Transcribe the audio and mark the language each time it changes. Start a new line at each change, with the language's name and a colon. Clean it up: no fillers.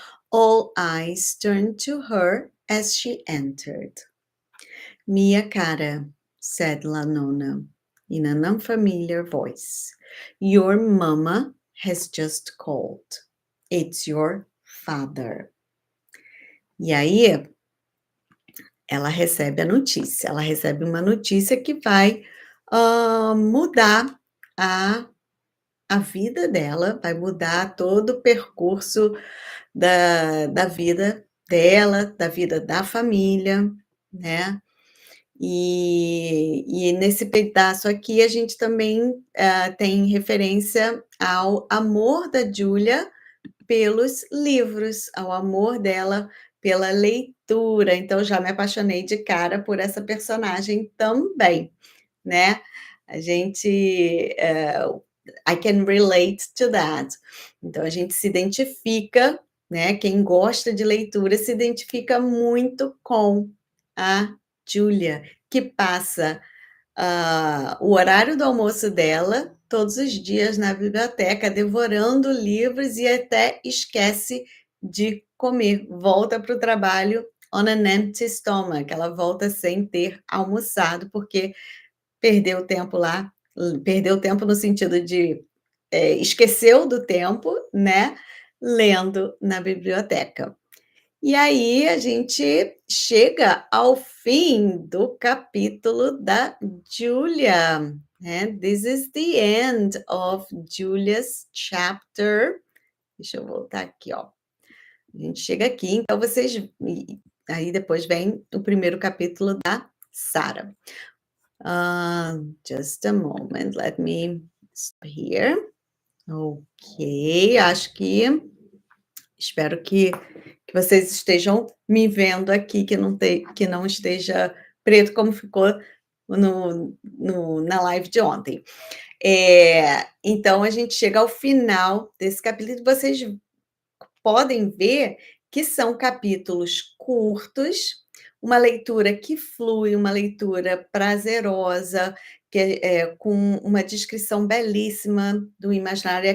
English: All eyes turned to her as she entered.
Italian: Mia cara,
English: said La Nonna in an unfamiliar voice. Your mama has just called. It's your father.
Portuguese: E aí, ela recebe a notícia. Ela recebe uma notícia que vai mudar a vida dela, vai mudar todo o percurso da vida dela, da vida da família, né? E nesse pedaço aqui a gente também, tem referência ao amor da Julia pelos livros, ao amor dela pela leitura, então já me apaixonei de cara por essa personagem também, né. A gente,
English: I can relate to that.
Portuguese: Então a gente se identifica, né, quem gosta de leitura se identifica muito com a Julia, que passa o horário do almoço dela, todos os dias na biblioteca, devorando livros e até esquece de comer. Volta para o trabalho
English: on an empty stomach,
Portuguese: ela volta sem ter almoçado, porque perdeu tempo lá, perdeu tempo no sentido de, esqueceu do tempo, né, lendo na biblioteca. E aí a gente chega ao fim do capítulo da Julia, né.
English: This is the end of Julia's chapter.
Portuguese: Deixa eu voltar aqui, ó. A gente chega aqui, então vocês aí depois vem o primeiro capítulo da Sarah.
English: Just a moment, let me stop here.
Portuguese: Ok, acho que espero que vocês estejam me vendo aqui, que não esteja preto como ficou na live de ontem. Então a gente chega ao final desse capítulo e vocês podem ver que são capítulos curtos, uma leitura que flui, uma leitura prazerosa, que com uma descrição belíssima do imaginário.